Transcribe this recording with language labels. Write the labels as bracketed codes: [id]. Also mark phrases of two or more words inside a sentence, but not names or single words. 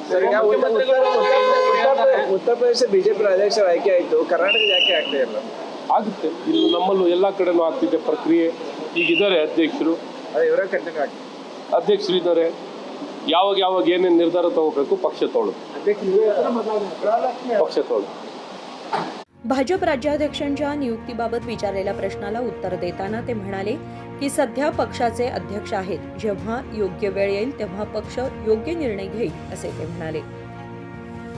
[kn] ಉತ್ತರ ಪ್ರದೇಶ ಬಿಜೆಪಿ ಅಧ್ಯಕ್ಷ ಆಯ್ಕೆ ಆಯಿತು, ಕರ್ನಾಟಕದ ಯಾಕೆ ಆಗ್ತಾ ಇಲ್ಲ? ಆಗುತ್ತೆ, ಇಲ್ಲಿ ನಮ್ಮಲ್ಲೂ ಎಲ್ಲ ಕಡೆನೂ ಆಗ್ತಿದೆ ಪ್ರಕ್ರಿಯೆ। ಈಗಿದ್ದಾರೆ ಅಧ್ಯಕ್ಷರು, ಇವರೇ ಕಂಟಿನ್ಯೂ ಆಗ್ತದೆ, ಅಧ್ಯಕ್ಷರು ಇದ್ದಾರೆ, ಯಾವಾಗ ಏನೇನು ನಿರ್ಧಾರ ತಗೋಬೇಕು ಪಕ್ಷ ತಗೊಳ್ಳೋದು। [mr] भाजप राज्याध्यक्षांच्या नियुक्तीबाबत विचारलेल्या प्रश्नाला उत्तर देताना ते म्हणाले की सध्या पक्षाचे अध्यक्ष आहेत, जेव्हा योग्य वेळ येईल तेव्हा पक्ष योग्य निर्णय घेईल असे ते म्हणाले।